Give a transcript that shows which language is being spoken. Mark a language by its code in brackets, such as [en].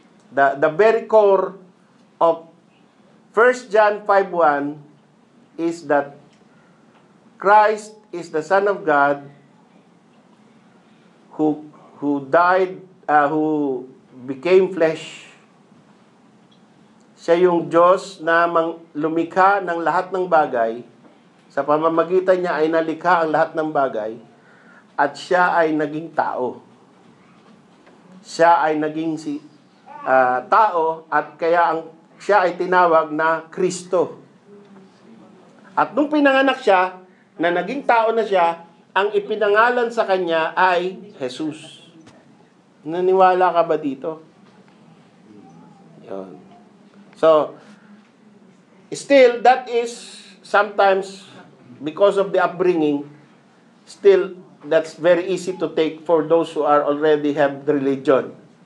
[en] The very core of 1 John 5:1 is that Christ is the Son of God who died, who became flesh. [tl] Siya yung Diyos na lumikha ng lahat ng bagay. Sa pamamagitan niya ay nalikha ang lahat ng bagay. At siya ay naging tao. Siya ay naging tao at kaya siya ay tinawag na Kristo. At nung pinanganak siya, na naging tao na siya, ang ipinangalan sa kanya ay Jesus. Naniwala ka ba dito? Yun. [en] So, still, that is sometimes, because of the upbringing, still, that's very easy to take for those who are already have the religion.